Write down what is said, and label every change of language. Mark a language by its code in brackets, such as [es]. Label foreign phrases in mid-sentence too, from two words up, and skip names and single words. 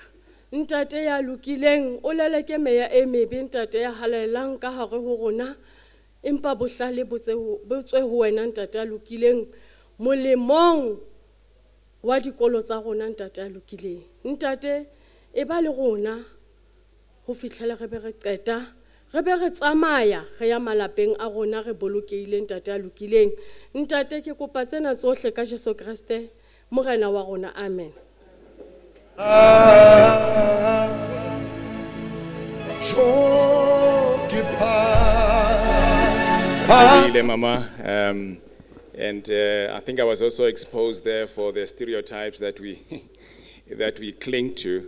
[st] Ntate ya lokileng o leleke meya e mebe ntate ya halelang ka hare ho rona empa bohlale bo tswe ho wena ntate ya lokileng molemong wa dikolo tsa rona ntate ya lokileng. Ntate e ba le rona ho fihlela re be re qeta re be re tsamaya re ya malapeng a rona re bolokehile ntate a lokileng. Ntate ke kopa tsena tsohle ka Jesu Kriste morena wa rona, amen. [en] Mama, and I think I was also exposed there for the stereotypes that we that we cling to.